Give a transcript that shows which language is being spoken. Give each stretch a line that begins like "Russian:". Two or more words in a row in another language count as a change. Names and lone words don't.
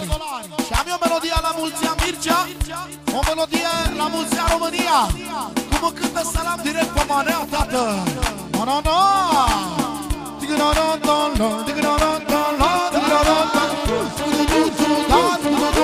Romanian: Și am eu melodia la mulți ani Mircea. O melodie la mulți ani România. Cum o cântă salam direct pe manea, tată.
English: No, no, no. Digga, no, no, no, no. Digga, no, no, no, no. Digga, no, no, no.